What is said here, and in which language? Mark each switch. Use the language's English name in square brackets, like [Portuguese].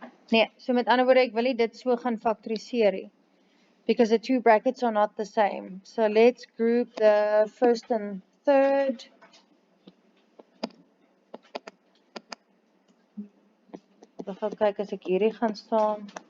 [Afrikaans] Nee, so met ander woorde ek wil nie dit so gaan factoriseer nie. [English] Because the two brackets are not the same. So let's group the first and third. [Afrikaans] Ek gaan kyk as ek hierdie gaan staan.